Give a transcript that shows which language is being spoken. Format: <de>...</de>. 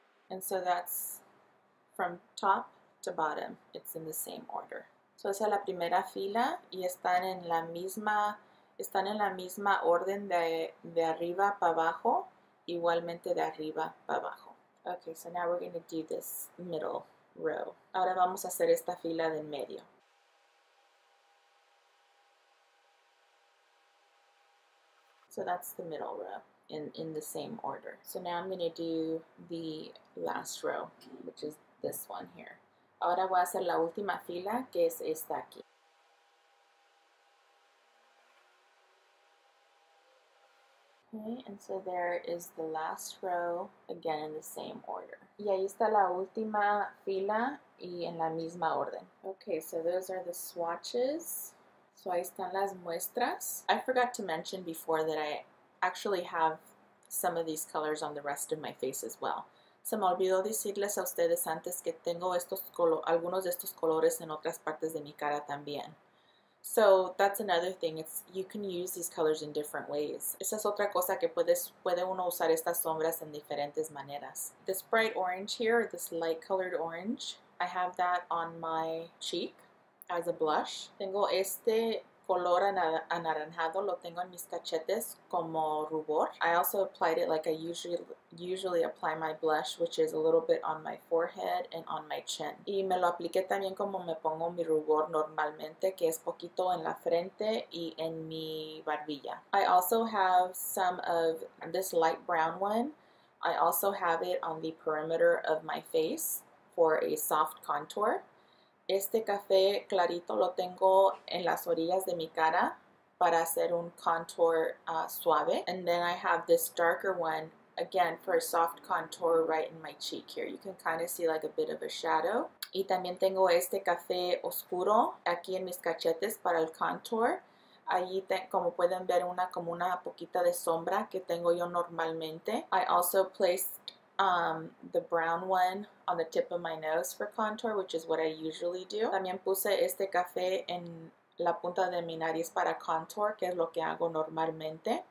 <en>And so that's from top to bottom. It's in the same order.</en> <es>So esa es la primera fila y están en la misma orden de arriba para abajo, igualmente de arriba para abajo.</es> <en>Okay, so now we're going to do this middle row.</en> <es>Ahora vamos a hacer esta fila de medio.</es> <en>So that's the middle row in the same order. So now I'm going to do the last row, which is this one here.</en> <es>Ahora voy a hacer la última fila, que es esta aquí.</es> <en>Okay, and so there is the last row, again in the same order.</en> <es>Y ahí está la última fila y en la misma orden.</es> <en>Okay, so those are the swatches.</en> <es>So ahí están las muestras.</es> <en>I forgot to mention before that I actually have some of these colors on the rest of my face as well.</en> <es>Se me olvidó decirles a ustedes antes que tengo algunos de estos colores en otras partes de mi cara también.</es> <en>So that's another thing. You can use these colors in different ways.</en> <es>Esa es otra cosa que puede uno usar estas sombras en diferentes maneras.</es> <en>This bright orange here, this light colored orange, I have that on my cheek as a blush.</en> <es>Tengo este color anaranjado, lo tengo en mis cachetes como rubor.</es> <en>I also applied it like I usually apply my blush, which is a little bit on my forehead and on my chin.</en> <es>Y me lo apliqué también como me pongo mi rubor normalmente, que es poquito en la frente y en mi barbilla.</es> <en>I also have some of this light brown one. I also have it on the perimeter of my face for a soft contour.</en> <es>Este café clarito lo tengo en las orillas de mi cara para hacer un contour suave.</es> <en>And then I have this darker one, again, for a soft contour right in my cheek here. You can kind of see like a bit of a shadow.</en> <es>Y también tengo este café oscuro aquí en mis cachetes para el contour. Allí, como pueden ver, como una poquita de sombra que tengo yo normalmente.</es> <en>I also placed the brown one on the tip of my nose for contour, which is what I usually do.</en> <es>También puse este café en la punta de mi nariz para contour, que es lo que hago normalmente.</es>